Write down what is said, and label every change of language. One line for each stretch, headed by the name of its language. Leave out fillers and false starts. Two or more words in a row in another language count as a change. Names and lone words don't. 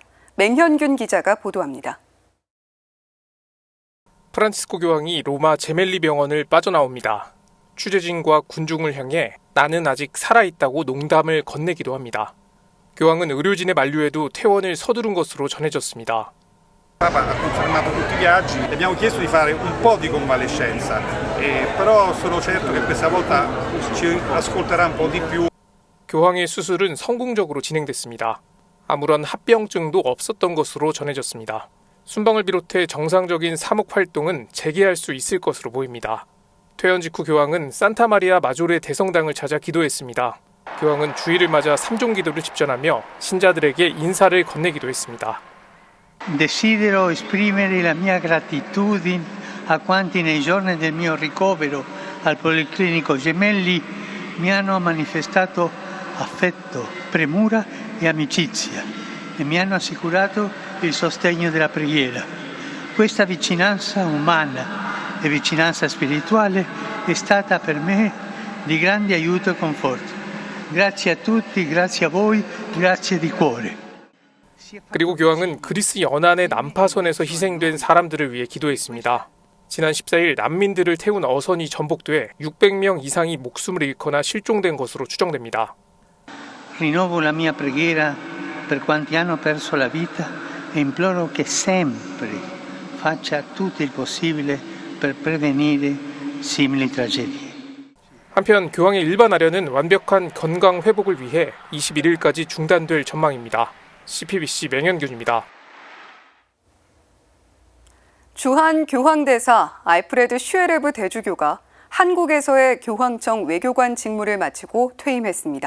Korean: 맹현균 기자가 보도합니다. 프란치스코 교황이 로마 제멜리 병원을 빠져나옵니다. 취재진과 군중을 향해 나는 아직 살아있다고 농담을 건네기도 합니다. 교황은 의료진의 만류에도 퇴원을 서두른 것으로 전해졌습니다.
Italian: Papa ha confermato tutti i viaggi, le abbiamo chiesto di fare un po' di convalescenza, però sono certo che questa volta ci ascolterà un po' di più.
Korean: 교황의 수술은 성공적으로 진행됐습니다. 아무런 합병증도 없었던 것으로 전해졌습니다. 순방을 비롯해 정상적인 사목 활동은 재개할 수 있을 것으로 보입니다. 퇴원 직후 교황은 산타마리아 마조레 대성당을 찾아 기도했습니다. 교황은 주일을 맞아 3종 기도를 집전하며 신자들에게 인사를 건네기도 했습니다.
Italian: Desidero esprimere la mia gratitudine a quanti nei giorni del mio ricovero al Policlinico Gemelli mi hanno manifestato affetto, premura e amicizia e mi hanno assicurato il sostegno della preghiera. Questa vicinanza umana e vicinanza spirituale è stata per me di grande aiuto e conforto. Grazie a tutti, grazie a voi, grazie di cuore.
Korean: 그리고 교황은 그리스 연안의 난파선에서 희생된 사람들을 위해 기도했습니다. 지난 14일 난민들을 태운 어선이 전복돼 600명 이상이 목숨을 잃거나 실종된 것으로 추정됩니다.
Italian: Rinnovo la mia preghiera per quanti hanno perso la vita e imploro che sempre faccia tutto il possibile per prevenire simili tragedie.
Korean: 한편 교황의 일반 아련은 완벽한 건강 회복을 위해 21일까지 중단될 전망입니다. CPBC 맹현균입니다. 주한 교황대사 알프레드 슈에레브 대주교가 한국에서의 교황청 외교관 직무를 마치고 퇴임했습니다.